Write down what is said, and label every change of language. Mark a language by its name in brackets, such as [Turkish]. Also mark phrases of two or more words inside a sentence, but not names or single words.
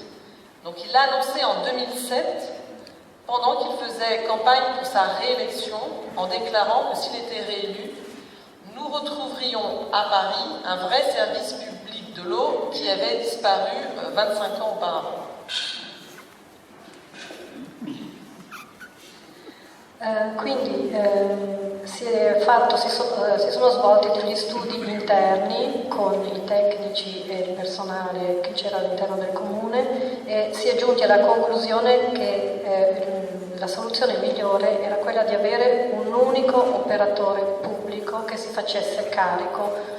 [French] Donc il l'a annoncé en 2007, pendant qu'il faisait campagne pour sa réélection, en déclarant que s'il était réélu, nous retrouverions à Paris un vrai service public de l'eau qui avait disparu 25 ans auparavant. [Italian] Quindi si sono svolti degli studi interni con i tecnici e il personale che c'era all'interno del comune e si è giunti alla conclusione che la soluzione migliore era quella di avere un unico operatore pubblico che si facesse carico